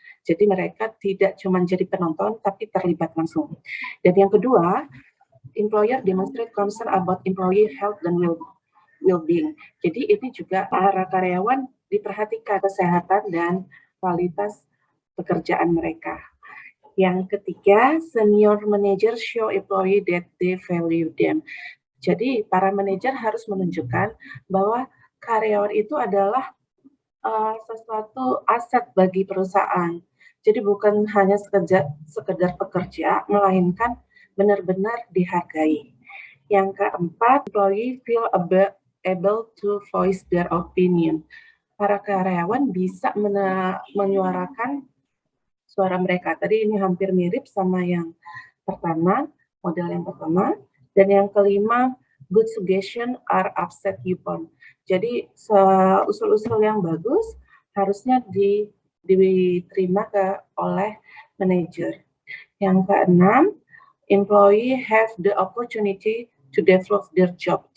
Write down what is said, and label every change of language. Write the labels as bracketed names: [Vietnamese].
[Indonesian] Jadi mereka tidak cuma jadi penonton, tapi terlibat langsung. Dan yang kedua, [English] employer demonstrate concern about employee health dan well-being. [Indonesian] Jadi ini juga para karyawan diperhatikan kesehatan dan kualitas pekerjaan mereka. Yang ketiga, [English] senior manager show employee that they value them. [Indonesian] Jadi para manajer harus menunjukkan bahwa karyawan itu adalah sesuatu aset bagi perusahaan. Jadi bukan hanya sekedar pekerja, melainkan benar-benar dihargai. Yang keempat, [English] employee feel able to voice their opinion. [Indonesian] Para karyawan bisa menyuarakan suara mereka. Tadi ini hampir mirip sama yang pertama, model yang pertama. Dan yang kelima, [English] good suggestion are upset upon. [Indonesian] Jadi usul-usul yang bagus harusnya diterima oleh manajer. Yang keenam, [English] employee have the opportunity to develop their job.